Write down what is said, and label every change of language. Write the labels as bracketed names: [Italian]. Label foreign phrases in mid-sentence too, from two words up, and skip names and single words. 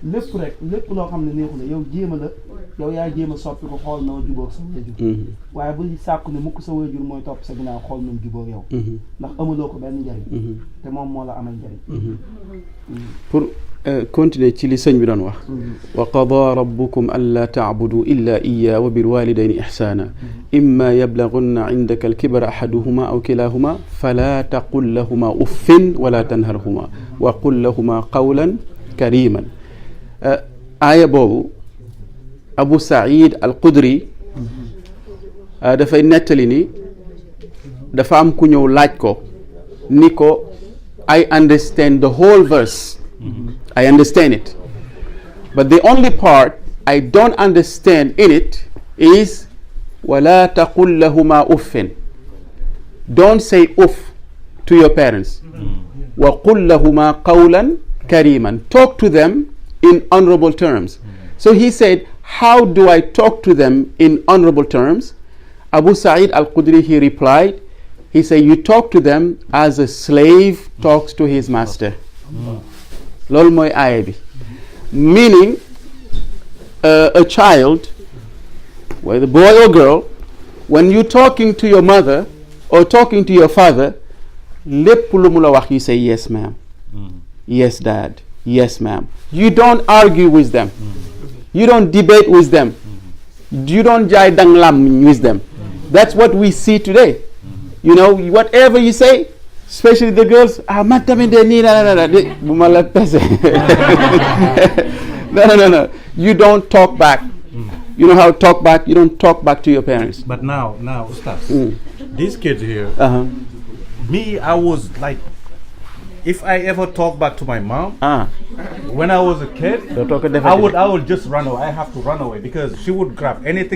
[Wolof] lépp loo xam ne neexu la yow jéema la yow yaa jéem a soppi ko xool noo jubóog sa wayjur waaye bul sàkku ne mukk sa wayjur mooy topp sa ginnaaw xool noo jubóog yow ndax amuloo ko benn njariñ te moom moo la amal njariñ [French] pour continuer [Wolof] ci li sëñ bi doon wax [Arabic] وقضى ربكم ألا تعبدوا إلا إياه وبالوالدين إحسانا إما يبلغن عندك الكبر أحدهما أو كلاهما فلا تقل لهما أف ولا تنهرهما وقل لهما قولا كريما [Wolof] aaya boobu [Arabic] Abu Saïd al-Khudri [Wolof] dafay nettali ni dafa am ku ñëw laaj ko ni ko [English] I understand the whole verse I understand it but the only part I don't understand in it is [Arabic] ولا تقل لهما [English] uffin don't say uff to your parents [Arabic] وقل لهما قولا كريما [English] talk to them in honorable terms so he said how do I talk to them in honorable terms Abu Sa'id al-Khudri he replied he said you talk to them as a slave talks to his master [Wolof] loolu mooy aaya bi [English] meaning a child whether boy or girl when you talking to your mother or talking to your father [Wolof] lépp lu mu la [English] wax you say yes ma'am yes dad yes ma'am you don't argue with them you don't debate with them you don't [Wolof] jaay dang lam [English] with them that's what we see today you know whatever you say especially the girls [Wolof] man tamit de nii la bu ma la pese [English] no you don't talk back you know how to talk back you don't talk back to your parents but now Ustaz these kids here me I was like if I ever talk back to my mom when I was a kid I would just run away I have to run away because she would grab anything